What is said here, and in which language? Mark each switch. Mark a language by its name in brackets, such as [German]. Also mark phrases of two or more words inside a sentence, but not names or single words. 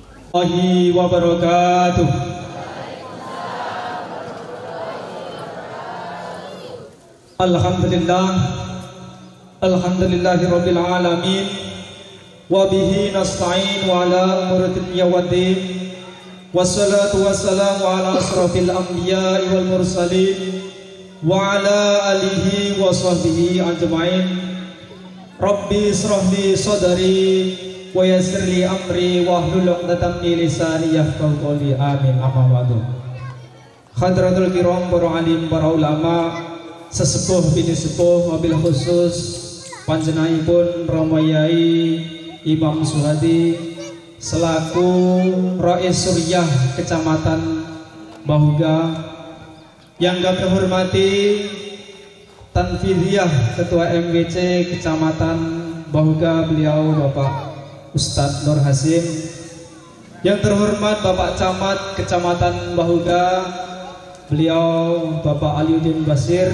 [Arabic] ورحمة الله وبركاته. الحمد لله، الحمد لله رب العالمين، وبه نستعين على أمور الدنيا والدين، والصلاة والسلام على أشرف الأنبياء والمرسلين وعلى آله وصحبه أجمعين. رب اشرح لي صدري ويسر لي أمري واحلل عقدة من لساني يفقهوا قولي. آمين. أما بعد. حضرة الكرام, [Indonesian] para alim, para ulama, sesepuh bini sepuh, [Arabic] وبالخصوص [Indonesian] panjenenganipun Rama Yai Imam Suhadi selaku Rais Suryah Kecamatan Bahuga, yang kami hormati Tanfidiyah Ketua MGC Kecamatan Bahuga, beliau Bapak Ustadz Nur Hasim, yang terhormat Bapak Camat Kecamatan Bahuga, beliau Bapak Aliuddin Basir.